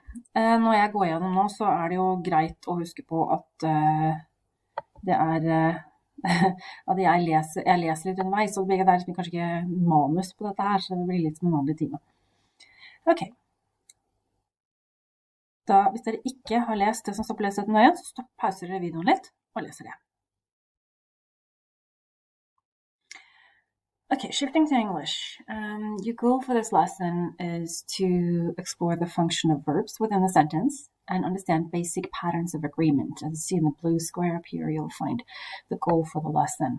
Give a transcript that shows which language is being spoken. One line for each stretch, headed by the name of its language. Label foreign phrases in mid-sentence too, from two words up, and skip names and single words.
Norwegian: Når jeg går gjennom nå, så er det jo greit å huske på at det er at jeg leser litt underveis, så det er kanskje ikke manus på dette her, så det blir litt som en vanlig time. Ok. Da, hvis dere ikke har lest det som står på «les dette nøye», så pauser dere videoen litt og leser det.
English: Okay, shifting to English. Your goal for this lesson is to explore the function of verbs within a sentence and understand basic patterns of agreement. As you see in the blue square up here, you'll find the goal for the lesson.